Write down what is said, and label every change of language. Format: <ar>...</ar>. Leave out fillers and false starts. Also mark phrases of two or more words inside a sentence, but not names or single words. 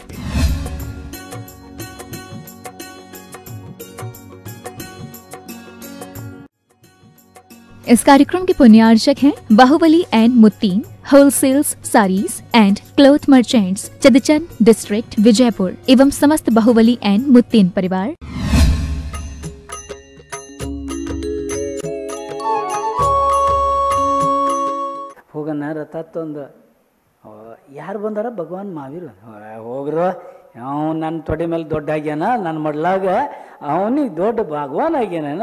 <hi>इस कार्यक्रम के पुण्यार्चक हैं बाहुबली एंड मुत्तिन होलसेल्स साड़ीज एंड क्लॉथ मर्चेंट्स, चदचन डिस्ट्रिक्ट विजयपुर एवं समस्त बाहुबली एंड मुत्तिन परिवार।</hi> <kn>ಹೋಗನ ರಥ ತಂದು ಯಾರು ಬಂದಾರ? ಭಗವಾನ್ ಮಹಾವೀರ ಹೋಗ್ರು. ಅವನು ನನ್ನ ತೊಡೆ ಮೇಲೆ ದೊಡ್ಡ ಆಗ್ಯಾನ, ನನ್ನ ಮಡ್ಲಾಗ ಅವನಿಗೆ ದೊಡ್ಡ ಭಗವಾನ್ ಆಗ್ಯಾನ.</kn>